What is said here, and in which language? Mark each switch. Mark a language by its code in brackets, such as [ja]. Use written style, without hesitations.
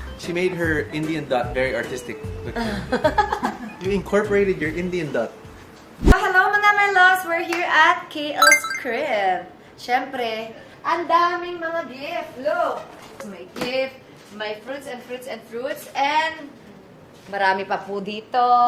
[en] She made her Indian dot very artistic. Look. You incorporated your Indian dot. Hello mga my loves! We're here at KL's crib. [tl] Siyempre, ang daming mga gift. [en] Look! [tl] May gift, may fruits, and marami pa po dito.